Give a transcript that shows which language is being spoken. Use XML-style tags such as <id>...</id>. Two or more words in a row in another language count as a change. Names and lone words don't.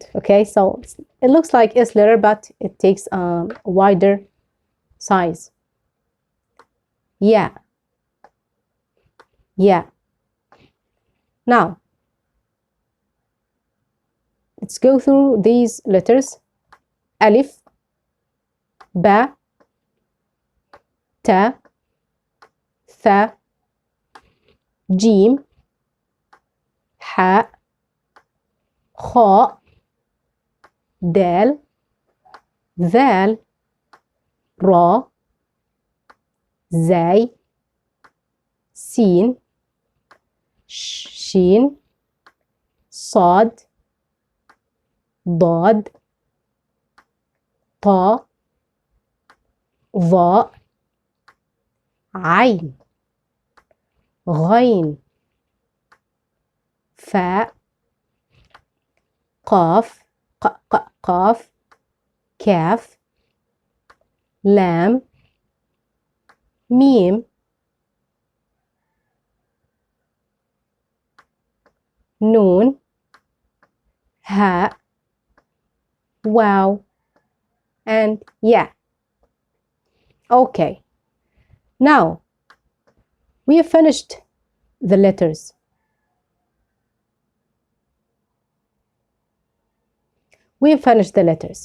<en>Okay, so it looks like S letter, but it takes a wider size. Yeah. Yeah. Now, let's go through these letters.</en> <ar>Alif, با، تا، ثا، جيم، حا، خا, dal, ذال, را, زاي, سين, شين, صاد, ضاد, طا, ظاء, عين, غين, فاء, قاف, قاف, كاف, لام, ميم, نون, هاء,</ar> <en>wow, and yeah. Okay, now we have finished the letters. We have finished the letters.</en>